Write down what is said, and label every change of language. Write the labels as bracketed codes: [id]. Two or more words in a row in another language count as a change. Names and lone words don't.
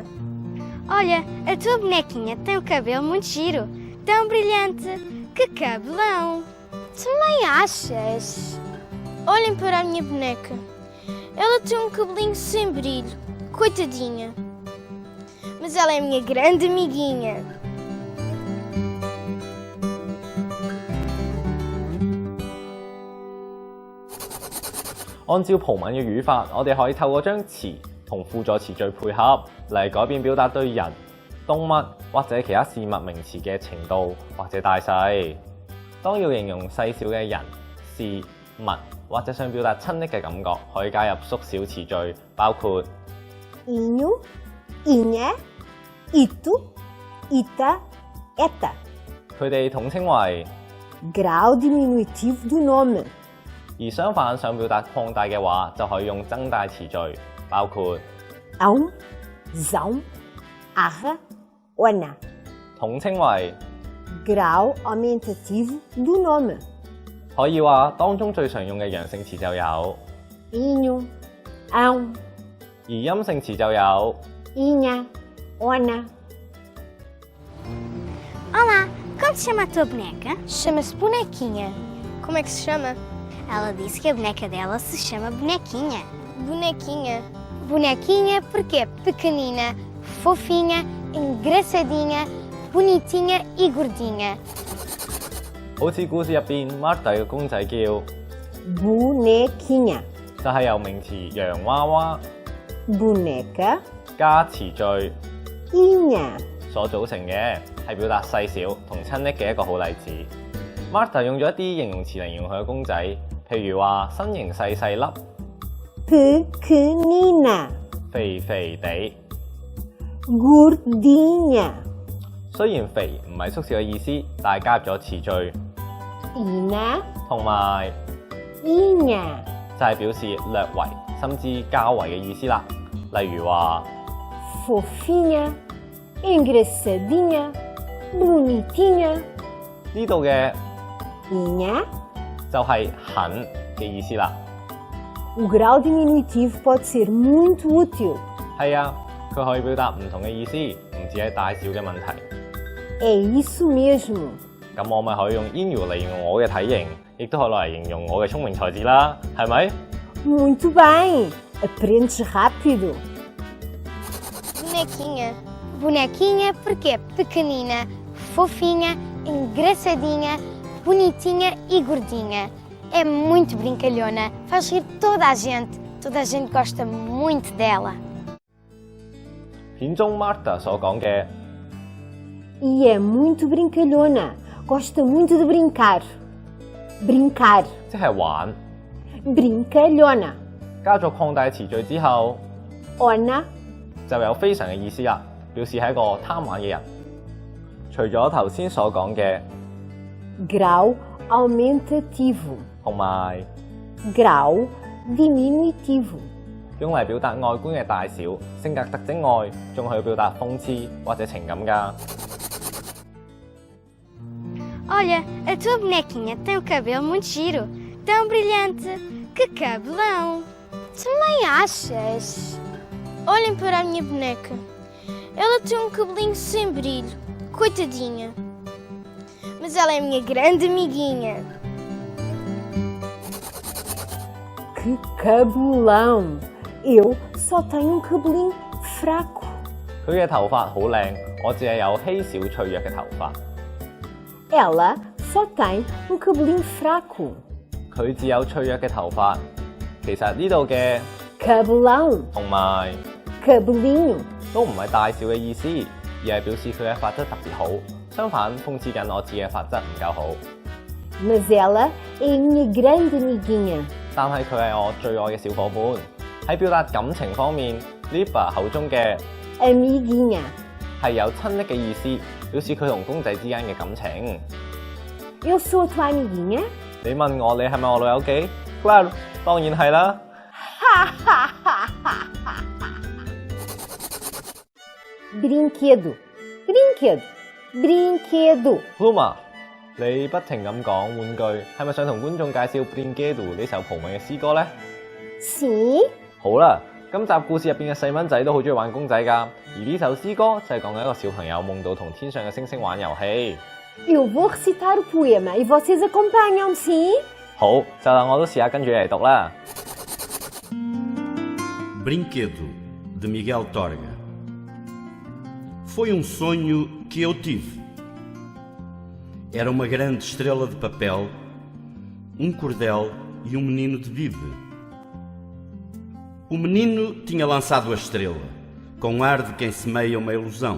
[pt] Olha, a tua bonequinha tem o cabelo muito giro, tão brilhante. Que cabelão! Também achas? Olhem para a minha boneca. Ela tem um cabelinho sem brilho, coitadinha. Mas ela é a minha grande amiguinha. [yue] 按照葡文嘅語法，我哋可以透過將詞同輔助詞序配合嚟改變表達對人、動物或者其他事物名詞嘅程度或者大細。當要形容細小嘅人、事物或者想表達親昵嘅感覺，可以加入縮小詞序，包括 [pt] inho, inha, ito, ita, eta。 [yue] 佢哋統稱為 [pt] grau diminutivo do nome。 [yue] 而相反，想表達擴大嘅話，就可以用增大詞序，包括 [pt] ão, zão, arra, ona。 [yue] 統稱為 [pt] grau aumentativo do nome。 [yue] 可以話當中最常用嘅陽性詞就有 [pt] inho, ão， [yue] 而陰性詞就有 [pt] inha, ona。 Olá, como se chama a tua boneca? Chama-se Bonequinha. Como é que se chama? Ela disse que a boneca dela se chama Bonequinha. Bonequinha? Bonequinha porque é pequenina, fofinha, engraçadinha, bonitinha e gordinha. [yue] 好似故事入邊 Martha 嘅公仔叫 bonequinha，就係由名詞洋娃娃 boneca 加詞序 inha 所組成嘅，係表達細小同親昵嘅一個好例子。Martha 用咗一啲形容詞嚟形容佢嘅公仔，譬如話身形細細粒 pequenina，肥肥地 gordinha. 雖然肥唔係縮小嘅意思，但係加入咗詞序 Ina, 同埋 inha, 就係表示略為甚至較為嘅意思啦。例如話 [pt] fofinha, engraçadinha, bonitinha. [yue] 呢度嘅 Inha, 就係很嘅意思啦。 [pt] o grau diminutivo pode ser muito útil. [yue] 係啊，佢可以表達唔同嘅意思，唔止係大小嘅問題。 [pt] É isso mesmo. [yue] 咁我咪可以用 inho 嚟形容我嘅體型，亦都可以攞嚟形容我嘅聰明才智啦，係咪？ [pt] Muito bem. Aprendes rápido. Bonequinha. Bonequinha porque é pequenina, fofinha, engraçadinha, bonitinha e gordinha. É muito brincalhona, faz rir toda a gente. Toda a gente gosta muito dela. [yue] 片中 Marta 所講嘅 [pt] E é muito brincalhona. Gosta muito de brincar. Brincar. [yue] 即係玩， Brincalhona. 加咗擴大詞序之後， Ona, 就有非常嘅意思啦，表示係一個貪玩嘅人。除咗頭先所講嘅 [pt] grau aumentativo. [yue] 同埋 [pt] Grau diminutivo. [yue] 用嚟表達外觀嘅大小、性格特徵外，仲可以表達諷刺或者情感㗎。 [pt] Olha, a tua bonequinha tem o cabelo muito giro, tão brilhante. Que cabelão! Também achas? Olhem para a minha boneca. Ela tem um cabelinho sem brilho. Coitadinha. Mas ela é a minha grande amiguinha. Que cabelão! Eu só tenho um cabelinho fraco. [yue] 佢嘅頭髮好靚，我只係有稀少脆弱嘅頭髮。 [pt] Ela só tem um cabelinho fraco. [yue] 佢只有脆弱嘅頭髮。其實呢度嘅 Cabelão, 同埋 cabelinho. 都唔係大小嘅意思，而係表示佢嘅髮質特別好。相反，諷刺緊我自己嘅髮質唔夠好。 [pt] Mas ela é a minha grande amiguinha. [yue] 但係佢係我最愛嘅小伙伴。喺表達感情方面 ，Liba 口中嘅 Amiguinha. 係有親昵嘅意思，表示佢同公仔之間嘅感情。 [pt] Eu sou a tua amiguinha? [yue] 你問我你係咪我老友記？ Claro， 當然係啦。 [pt] Brinquedo. Brinquedo. Brinquedo. [yue] Pluma，你不停咁講玩具，係咪想同觀眾介紹《Brinquedo》呢首葡文嘅詩歌呢？ Sim. 好啦，今集故事入邊嘅細蚊仔都好中意玩公仔㗎，而呢首詩歌就係講緊一個小朋友夢到同天上嘅星星玩遊戲。 [pt] Eu vou recitar o poema e vocês acompanham, sim? [yue] 好，就等我都試下跟住你嚟讀啦。 [pt] Brinquedo, de Miguel Torga. Foi um sonho que eu tive. Era uma grande estrela de papel, um cordel e um menino de vide. O menino tinha lançado a estrela, com ar de quem semeia uma ilusão.